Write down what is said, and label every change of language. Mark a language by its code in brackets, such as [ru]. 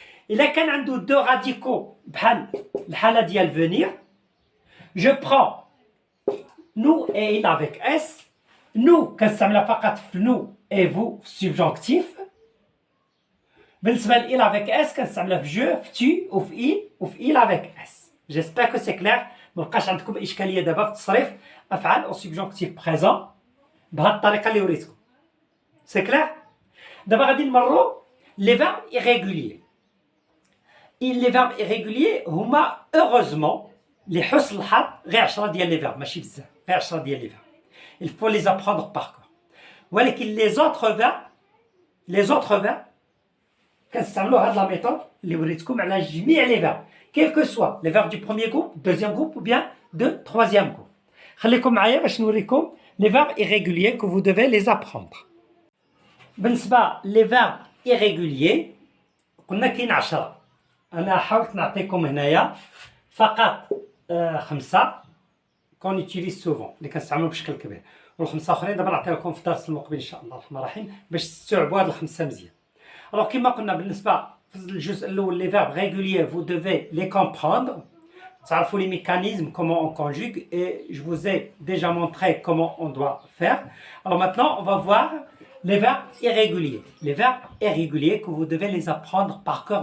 [ar] إلا كان عنده [fr] deux radicaux [ar] بحال الحالة ديال [fr] venir je prends nous et il avec s. nous [ar] كنستعملها فقط في [fr] nous et vous في subjonctif. [ar] بالنسبة ل [fr] il avec s كنستعملها في je في tu وفي il avec s. J'espère que c'est clair. [ar] مبقاش عندكم إشكالية دابا في تصريف أفعال [fr] au subjonctif présent [ar] بهاد الطريقة اللي وريتكم. [fr] C'est clair؟ [ar] دابا غادي نمروا [fr] les verbes irréguliers. Les verbes irréguliers [ar] هما heureusement لحسن الحظ غير 10 ديال les verbes ماشي بزاف غير 10 ديال les verbes. [fr] Il faut les apprendre par cœur. ولكن les autres verbes [ar] كنستعملوا هاد لا ميثود اللي وريتكم على جميع لي فيرب [fr] quel que soit les verbes du premier groupe, deuxième groupe ou bien de troisième groupe. [ar] خليكم معايا باش نوريكم les verbes irréguliers [fr] que vous devez les apprendre. [ar] بالنسبة les verbes irréguliers قلنا كاين 10. أنا حاولت نعطيكم هنايا فقط 5 [fr] qu'on utilise souvent [ar] اللي كنستعملوا بشكل كبير والخمسة آخرين دابا نعطيها لكم في الدرس المقبل إن شاء الله الرحمن الرحيم باش تستوعبوا هاد الخمسة مزيان. [fr] Alors [ar] كما قلنا بالنسبة في الجزء الأول [fr] les verbes réguliers vous devez les comprendre. [ar] تعرفوا [fr] les mécanismes comment on conjugue et je vous ai déjà montré comment on doit faire. Alors maintenant on va voir Les verbes irréguliers. Les verbes irréguliers que vous devez les apprendre par cœur.